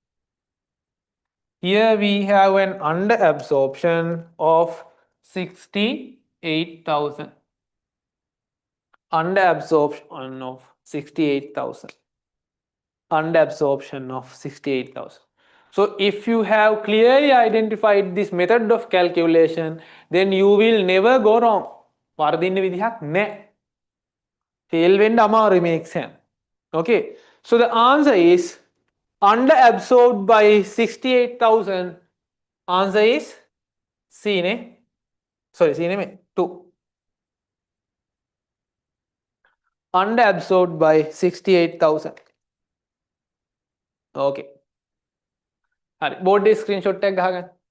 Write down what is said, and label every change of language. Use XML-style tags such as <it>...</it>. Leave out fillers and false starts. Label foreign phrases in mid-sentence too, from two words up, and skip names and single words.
<en>Here we have an under absorption of 68,000. Under absorption of 68,000. Under absorption of 68,000. So if you have clearly identified this method of calculation, then you will never go wrong.</en> <si>වර්ධින්න විදිහක් නැහැ. Fail වෙන්න අමාරුයි මේ exam. Okay.</si> <en>So the answer is under absorbed by 68,000. Answer is C නේ. Sorry, C නෙමෙයි 2. Under absorbed by 68,000.</en> <si>Okay. හරි board එකේ screenshot එකක් ගහගන්න.</si>